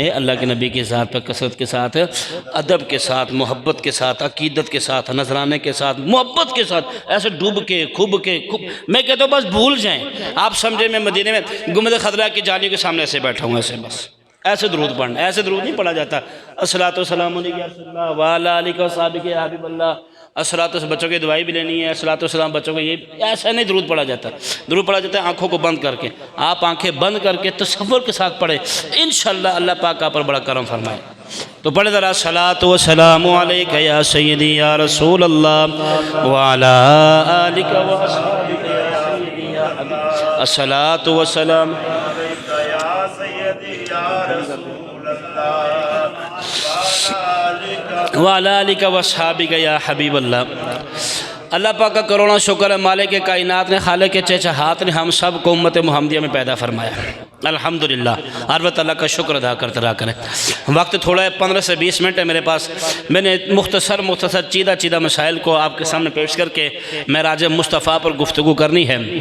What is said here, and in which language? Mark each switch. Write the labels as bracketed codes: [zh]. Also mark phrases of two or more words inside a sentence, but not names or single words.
[hi] अल्लाह के नबी की ज़ात पर कसरत के साथ, अदब के साथ, मोहब्बत के साथ, अकीदत के साथ, नजराने के साथ, मोहब्बत के साथ, ऐसे डूब के खूब मैं कहता हूँ बस भूल जाएं। आप समझे मैं मदीने में गुंबद खदरा की जाली के सामने ऐसे बैठा हूँ, ऐसे बस ऐसे दरूद पढ़ना। ऐसे दरूद नहीं पढ़ा जाता। [ar] الصلاة والسلام عليك و على آلك و أصحابك يا حبيب الله. الصلاة, [hi] दुआएं भी दवाई भी लेनी है। [ar] الصلاة والسلام [hi] बच्चों को, ये ऐसा नहीं दरूद पढ़ा जाता। दरूद पढ़ा जाता है आंखों को बंद करके। आप आंखें बंद करके तसव्वुर के साथ पढ़े, इंशाअल्लाह अल्लाह पाक आप पर बड़ा करम फरमाए। तो पढ़े ज़रा [ar] صلاة والسلام عليك يا سيدي يا رسول الله و على آلك و أصحابك يا سيدي يا حبيب. الصلاة والسلام وعلى آلك و أصحابك يا حبيب الله. [hi] अल्लाह पाक का करोड़ों शुक्र है, मालिक के कायनात ने, खालिक के चहचहात ने हम सब को उम्मत मुहम्मदिया में पैदा फरमाया। अल्हम्दुलिल्लाह, हर वक्त अल्लाह का शुक्र अदा करते रहा करें। वक्त थोड़ा है, 15 से 20 मिनट है मेरे पास। मैंने मुख्तसर चीदा मसाइल को आपके सामने पेश करके मेराज मुस्तफ़ा पर गुफ्तगू करनी है।